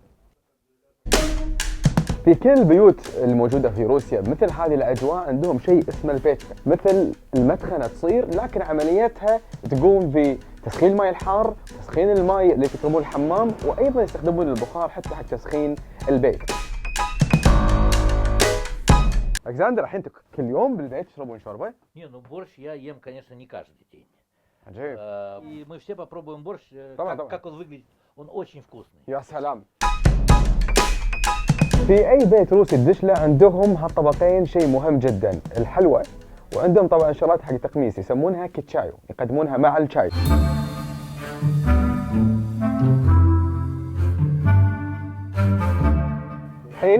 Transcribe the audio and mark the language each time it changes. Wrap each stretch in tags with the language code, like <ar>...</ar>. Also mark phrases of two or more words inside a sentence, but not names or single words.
<ar>في كل البيوت الموجودة في روسيا مثل هذه الأجواء عندهم شيء اسمه البيتكا، مثل المدخنة تصير لكن عمليتها تقوم بتسخين الماء الحار، تسخين الماء اللي يطلبون الحمام، وأيضا يستخدمون البخار حتى حق تسخين البيت. ألكسندر الحين كل يوم بالبيت تشربون شوربة؟</ar> <ru>Не, ну борщ я ем, конечно, не каждый день.</ru> <ar>عجيب.</ar> <ru>И мы все попробуем борщ,</ru> <ar>طبعاً.</ar> <ru>как он выглядит. Он очень вкусный.</ru> <ar>يا سلام. في أي بيت روسي تدش له عندهم هالطبقين شيء مهم جدا، الحلوى، وعندهم طبعا شغلات حق تقميص يسمونها كيتشايو، يقدمونها مع الشاي. الحين</ar>